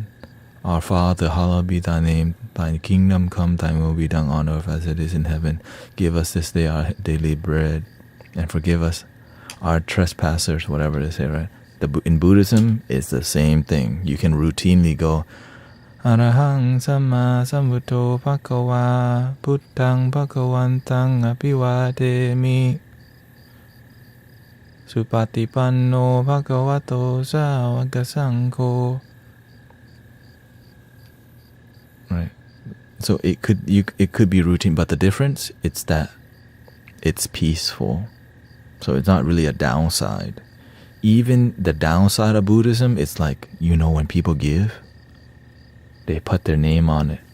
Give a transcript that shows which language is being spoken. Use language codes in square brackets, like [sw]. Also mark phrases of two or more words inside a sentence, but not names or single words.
[en] Our Father, hallowed be thy name. Thy kingdom come, thy will be done on earth as it is in heaven. Give us this day our daily bread, and forgive us our trespassers, whatever they say, right? In Buddhism, it's the same thing. You can routinely go, [pi] Arahang Samma Sambuddho Bhagava Buddhang Bhagavantang Abhivademi Supatipanno Bhagavato Sāvaka Saṅgho. [en] Right. So it could be routine, but the difference, it's that it's peaceful. So it's not really a downside. Even the downside of Buddhism, it's like, when people give, they put their name on it.